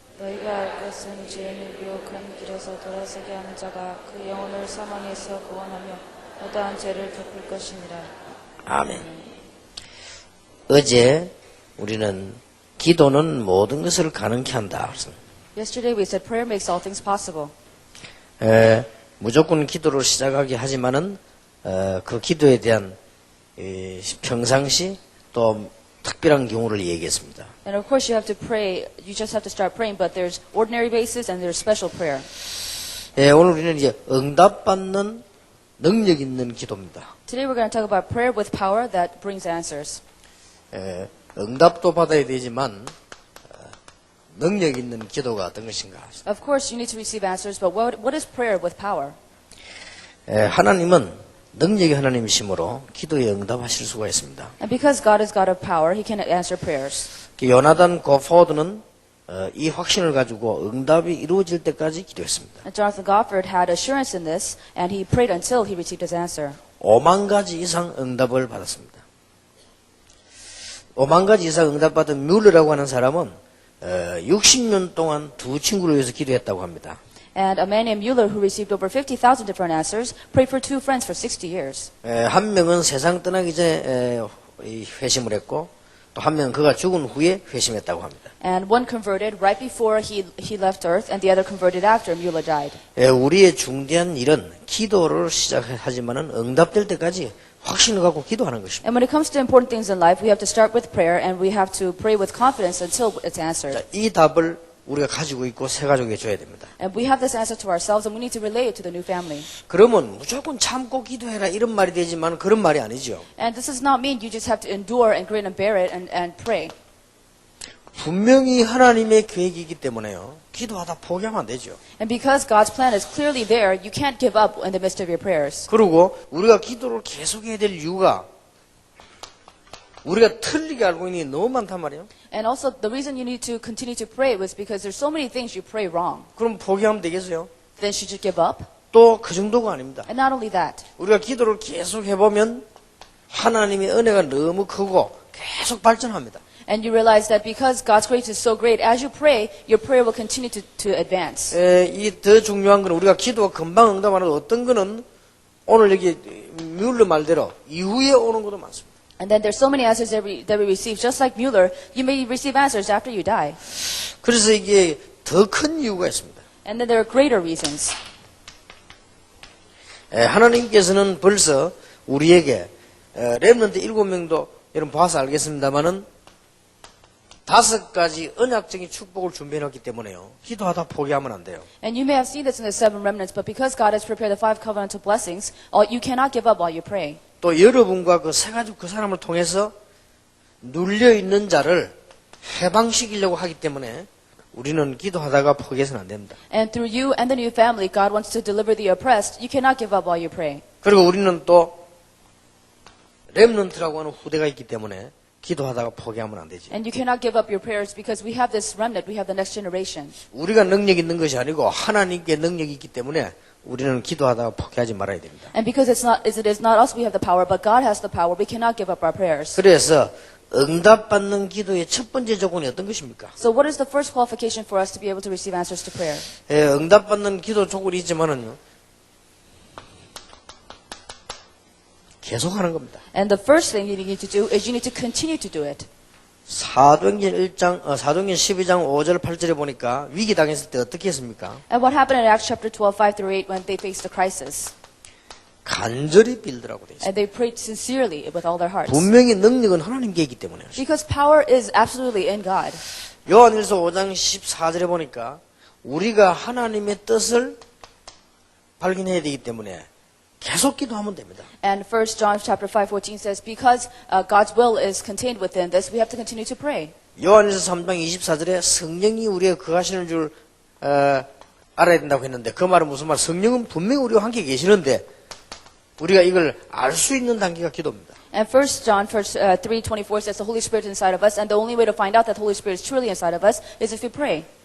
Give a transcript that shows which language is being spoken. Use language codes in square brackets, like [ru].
[ko] 너희가 알 것은 죄인을 미혹한 길에서 돌아서게 하는 자가 그 영혼을 사망에서 구원하며 어떠한 죄를 덮을 것이니라. 아멘. 어제 우리는 기도는 모든 것을 가능케 한다. [en] Yesterday we said prayer makes all things possible. [ko] 무조건 기도로 시작하게 하지만은 그 기도에 대한 평상시 또 특별한 경우를 얘기했습니다. [en] And of course you have to pray, you just have to start praying, but there's ordinary basis and there's special prayer. [ko] 오늘 우리는 이제 응답받는 능력 있는 기도입니다. [en] Today we're going to talk about prayer with power that brings answers. [ko] 응답도 받아야 되지만 능력 있는 기도가 어떤 것인가? [en] Of course you need to receive answers, but what is prayer with power? [ko] 하나님은 능력의 하나님이시므로 기도에 응답하실 수가 있습니다. [en] And because God is God of power, He can answer prayers. [ko] 요나단 고포드는 이 확신을 가지고 응답이 이루어질 때까지 기도했습니다. [en] And Jonathan Gofford had assurance in this, and he prayed until he received his answer. [ko] 5만 가지 이상 응답을 받았습니다. 5만 가지 이상 응답받은 뮬러라고 하는 사람은 60년 동안 두 친구를 위해서 기도했다고 합니다. [en] And a man named Mueller, who received over 50,000 different answers, prayed for two friends for 60 years. [ko] 한 명은 세상 떠나기 전에 회심을 했고 또 한 명은 그가 죽은 후에 회심했다고 합니다. [en] And one converted right before he left earth, and the other converted after Mueller died. [ko] 우리의 중대한 일은 기도를 시작하지만은 응답될 때까지 확신을 갖고 기도하는 것입니다. [en] And when it comes to important things in life, we have to start with prayer, and we have to pray with confidence until it's answered. [ko] 이 답을 우리가 가지고 있고 새 가족에 줘야 됩니다. [en] And we have this answer to ourselves, and we need to relay it to the new family. [ko] 그러면 무조건 참고 기도해라 이런 말이 되지만 그런 말이 아니죠. [en] And this does not mean you just have to endure and grin and bear it and pray. [ko] 분명히 하나님의 계획이기 때문에요. 기도하다 포기하면 안 되죠. [en] And because God's plan is clearly there, you can't give up in the midst of your prayers. [ko] 그리고 우리가 기도를 계속해야 될 이유가 우리가 틀리게 알고 있는 게 너무 많단 말이에요. [en] And also, the reason you need to continue to pray was because there's so many things you pray wrong. [ko] 그럼 포기하면 되겠어요? [en] Then should you give up? [ko] 또 그 정도가 아닙니다. [en] And not only that, [ko] 우리가 기도를 계속 해보면 하나님의 은혜가 너무 크고 계속 발전합니다. [en] and you realize that because God's grace is so great, as you pray, your prayer will continue to advance. [ko] 이 더 중요한 건 우리가 기도가 금방 응답하는 어떤 거는 오늘 여기 뮬러 말대로 이후에 오는 것도 많습니다. [en] And then there's so many answers that we receive. Just like Mueller, you may receive answers after you die. [ko] 그래서 이게 더 큰 이유가 있습니다. [en] And then there are greater reasons. [ko] 하나님께서는 벌써 우리에게 렘넌트 7명도 여러분 봐서 알겠습니다만은 5가지 언약적인 축복을 준비해놨기 때문에요. 기도하다 포기하면 안 돼요. [en] And you may have seen this in the 7 remnants, but because God has prepared the 5 covenantal blessings, you cannot give up while you pray. [ko] 또 여러분과 그 세 가지 그 사람을 통해서 눌려있는 자를 해방시키려고 하기 때문에 우리는 기도하다가 포기해서는 안 됩니다. [en] And through you and the new family, God wants to deliver the oppressed. You cannot give up while you pray. [ko] 그리고 우리는 또 렘넌트라고 하는 후대가 있기 때문에 기도하다가 포기하면 안 되지. [en] And you cannot give up your prayers because we have this remnant, we have the next generation. [ko] 우리가 능력 있는 것이 아니고 하나님께 능력이 있기 때문에 우리는 기도하다가 포기하지 말아야 됩니다. [en] And because it is not us we have the power, but God has the power, we cannot give up our prayers. [ko] 그래서 응답받는 기도의 첫 번째 조건이 어떤 것입니까? [en] So what is the first qualification for us to be able to receive answers to prayer? [ko] 예, 응답받는 기도 조건이 있지만은요. 계속하는 겁니다. [en] And the first thing you need to do is you need to continue to do it. [ko] 사도행전 12장 5절 8절에 보니까 위기 당했을 때 어떻게 했습니까? [en] And what happened in Acts chapter 12, 5 through 8 when they faced a crisis? [ko] 간절히 빌더라고 돼 있어요. [en] And they prayed sincerely with all their hearts. [ko] 분명히 능력은 하나님께 있기 때문에. [en] Because power is absolutely in God. [ko] 요한일서 5장 14절에 보니까 우리가 하나님의 뜻을 발견해야 되기 때문에 계속 기도하면 됩니다. [en] And 1 John chapter 5:14 says, because God's will is contained within this, we have to continue to pray. [ko] 요한일서 3장 24절에 성령이 우리에 거하시는 줄 알아야 된다고 했는데 그 말은 무슨 말? 성령은 분명히 우리와 함께 계시는데 우리가 이걸 알 수 있는 단계가 기도입니다. [en] And 1 John 3:24 says the Holy Spirit is inside of us, and the only way to find out that the Holy Spirit is truly inside of us is if we pray.